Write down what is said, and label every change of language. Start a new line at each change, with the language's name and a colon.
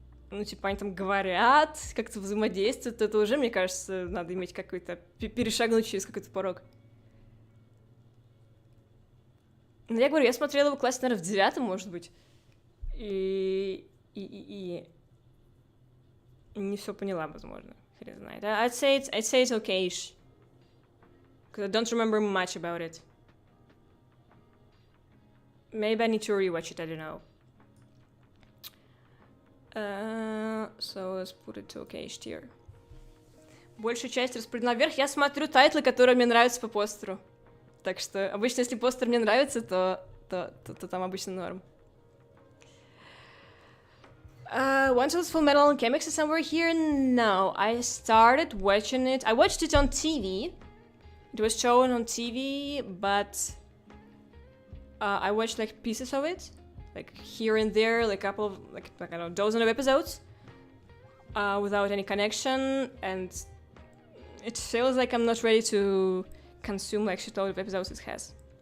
Russian: Ну, типа, они там говорят, как-то взаимодействуют, это уже, мне кажется, надо иметь какой-то... перешагнуть через какой-то порог. Ну, я говорю, я смотрела его в классе, наверное, в 9, может быть. И не все поняла, возможно. Хрен знает.
English: I'd say it's okay-ish. Because I don't remember much about it. Maybe I need to rewatch it, I don't know. So let's put it to okay-ish tier.
Russian: Большую часть распределена вверх. Я смотрю тайтлы, которые мне нравятся по постеру. Так что обычно, если постер мне нравится, то там обычно норм.
English: One Shot's Full Metal Alchemist is somewhere here? No, I started watching it. I watched it on TV. It was shown on TV, but I watched like pieces of it, like here and there, like a couple of, like I don't know, dozen of episodes, without any connection, and it feels like I'm not ready to consume like shitload of episodes it has.